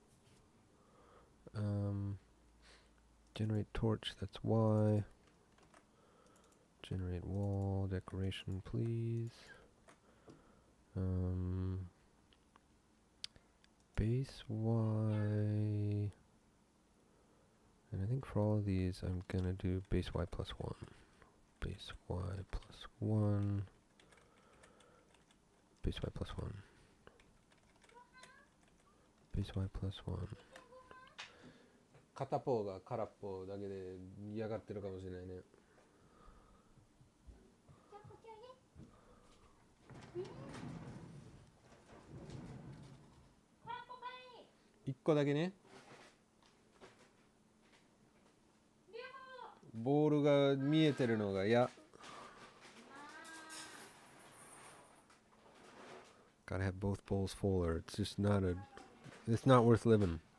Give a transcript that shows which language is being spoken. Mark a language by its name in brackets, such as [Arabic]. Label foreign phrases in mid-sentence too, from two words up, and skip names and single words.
[English] generate torch, that's Y, generate wall, decoration please, base Y, and I think for all of these I'm gonna do base Y plus 1, base Y plus 1, base Y plus 1, base Y plus 1. [Japanese] 片方が空っぽだけで嫌がってるかもしれないね。1個だけね。ボールが見えてるのが嫌。 [English] Gotta have both bowls full or it's just not a, it's not worth living.